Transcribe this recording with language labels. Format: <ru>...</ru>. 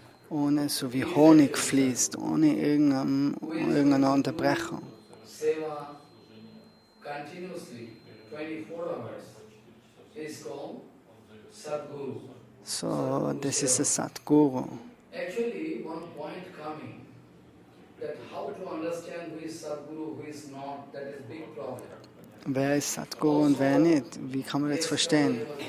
<de>ohne so wie Honig fließt, ohne irgendeine Unterbrechung.</de> <en>Seva continuously, 24 hours, is called SatGuru.</en> <de>So, das ist das SatGuru.</de> <en>Actually, one point coming, that how to understand who is SatGuru, who is not, that is big problem.</en> <de>Wer ist SatGuru und wer nicht? Wie kann man das verstehen?</de>